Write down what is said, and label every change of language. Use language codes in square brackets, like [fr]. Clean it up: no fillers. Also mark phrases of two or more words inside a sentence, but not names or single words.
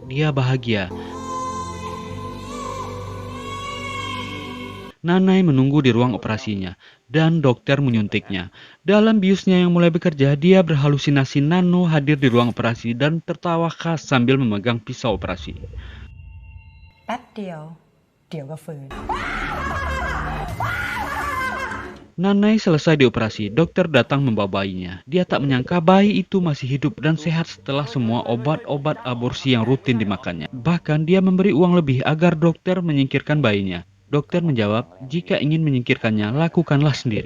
[id] Dia bahagia. Nanai menunggu di ruang operasinya dan dokter menyuntiknya. Dalam biusnya yang mulai bekerja, dia berhalusinasi Nano hadir di ruang operasi dan tertawa khas sambil memegang pisau operasi. [th] แป๊บเดียวเดี๋ยวก็ฟื้น [id] Nanai selesai dioperasi, dokter datang membawa bayinya. Dia tak menyangka bayi itu masih hidup dan sehat setelah semua obat-obat aborsi yang rutin dimakannya. Bahkan dia memberi uang lebih agar dokter menyingkirkan bayinya. Dokter menjawab, jika ingin menyingkirkannya, lakukanlah sendiri.